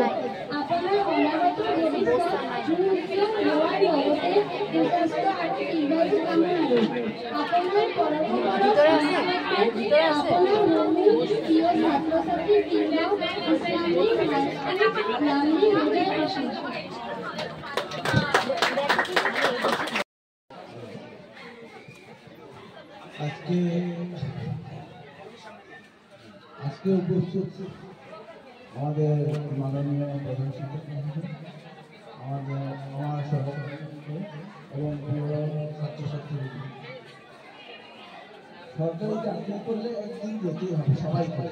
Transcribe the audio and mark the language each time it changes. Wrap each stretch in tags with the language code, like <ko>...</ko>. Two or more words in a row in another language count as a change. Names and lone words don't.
<as>আপোনাৰ অনাগত ভৱিষ্যত সুউজ্জ্বল হোৱাৰ লগতে সুস্বাস্থ্য আৰু দীৰ্ঘায়ু কামনা। আপোনাৰ পৰম্পৰাৰ আপোনাৰ মৰমীয় প্ৰিয় ছাত্ৰ ছাত্ৰী বৃন্দ ইছলামিক হাইস্কুল নামনি মাজে আছে।</as> <bn>আজকে উপস্থিত আমাদের মাননীয় প্রধান শিক্ষক আমার সহকর্মী এবং ছাত্রছাত্রী, সরকারি চাকরি করলে একদিন যেতেই হবে, সবাই করে।</bn>